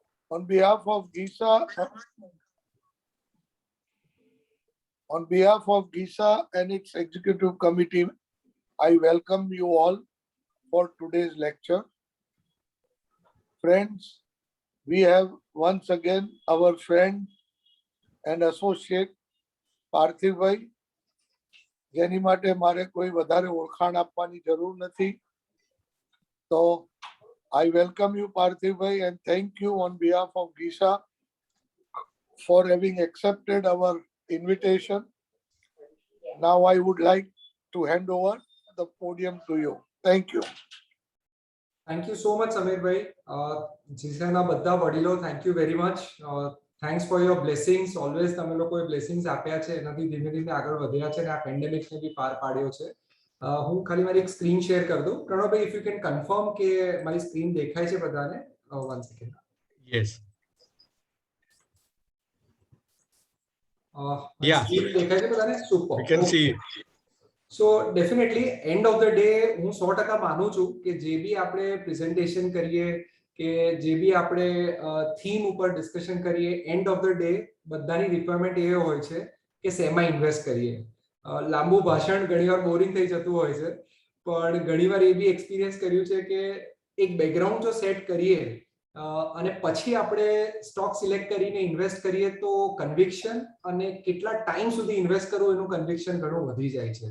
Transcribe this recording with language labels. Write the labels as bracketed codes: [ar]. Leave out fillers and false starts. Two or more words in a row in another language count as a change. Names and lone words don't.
[en] On behalf of GISA, and its executive committee, I welcome you all for today's lecture. Friends, we have once again our friend and associate પાર્થિવભાઈ, [gu] જેની માટે મારે કોઈ વધારે ઓળખાણ આપવાની જરૂર નથી. [en] તો I welcome you, Parthiv and thank you on behalf of GISA for having accepted our invitation. Now I would like to hand over the podium to you. Thank you. Thank you so much, Samir bhai. [gu] GISA na બધા વડીલો, [en] thank you very much. Thanks for your blessings. [gu] Always તમે લોકોએ blessings આપ્યા છે, એનાથી ધીમે ધીમે આગળ વધ્યા છે અને આ પેન્ડેમિક ને બી પાર પાડ્યો છે. હું ખાલી મારી એક સ્ક્રીન શેર કરી દઉં. પ્રણવભાઈ, [en] if you can confirm [gu] કે મારી સ્ક્રીન દેખાય છે બધાને? [en] 1 second. Yes. [gu] Yeah. Screen દેખાય છે બધાને? [en] Super. We can see. So definitely end of the day [gu] હું 100% માનું છું કે જે બી આપણે પ્રેઝન્ટેશન કરીએ કે જે બી આપણે થીમ ઉપર ડિસ્કશન કરીએ, [en] end of the day [gu] બધાની રિક્વાયરમેન્ટ એ હોય છે કે શેમાં ઇન્વેસ્ટ કરીએ. લાંબુ ભાષણ ઘણીવાર બોરિંગ થઈ જતું હોય છે, પણ ઘણીવાર એ બી એક્સપિરિયન્સ કર્યું છે કે એક બેકગ્રાઉન્ડ જો સેટ કરીએ અને પછી આપણે સ્ટોક સિલેક્ટ કરીને ઇન્વેસ્ટ કરીએ તો કન્વિક્શન અને કેટલા ટાઈમ સુધી ઇન્વેસ્ટ કરવું એનું કન્વિક્શન ઘણું વધી જાય છે.